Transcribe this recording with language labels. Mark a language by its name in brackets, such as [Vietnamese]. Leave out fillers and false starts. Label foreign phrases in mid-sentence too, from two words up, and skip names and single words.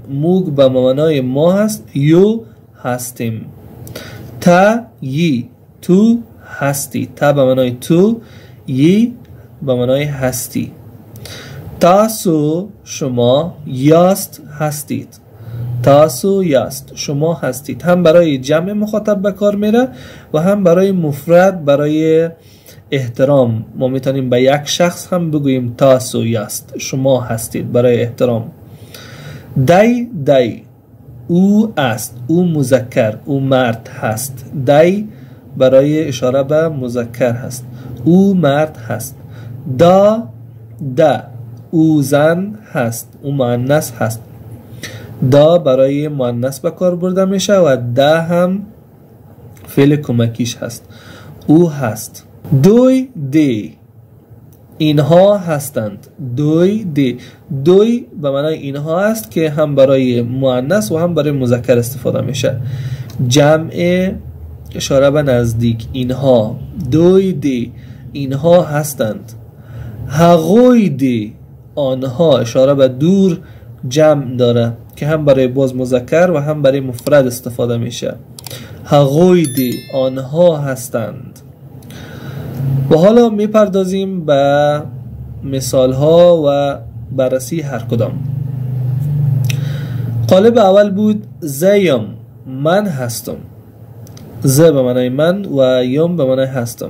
[Persian] موگ به معنای ما هست، یو هستیم. [Pashto] تا یی، [Persian] تو هستی. تا به معنای تو، یی به معنای هستی. تاسو، شما، یاست هستید. [Pashto] تاسو یاست، [Persian] شما هستید. هم برای جمع مخاطب به کار میره و هم برای مفرد، برای احترام. ما میتونیم به یک شخص هم بگوییم [Pashto] تاسو یاست، [Persian] شما هستید، برای احترام. [Pashto] دای دای، [Persian] او است، او مذکر، او مرد هست. دای برای اشاره به مذکر هست، او مرد هست. [Pashto] دا دا، [Persian] او زن هست، او مؤنث هست. دا برای مؤنث به کار برده میشه و دا هم فعل کمکیش هست، او هست. [Pashto] دوی دی، [Persian] اینها هستند. [Pashto] دوی دی، [Persian] دوی به معنای اینها است که هم برای مؤنث و هم برای مذکر استفاده میشه. جمع اشاره به نزدیک، اینها. [Pashto] دوی دی، [Persian] اینها هستند. [Pashto] هغوی دی، [Persian] آنها اشاره به دور جمع داره که هم برای باز مذکر و هم برای مفرد استفاده میشه. [Pashto] هغوی دی، [Persian] آنها هستند. و حالا میپردازیم به مثال ها و بررسی هر کدام. قالب اول بود زیم، من هستم. ز به معنای من و یم به معنای هستم.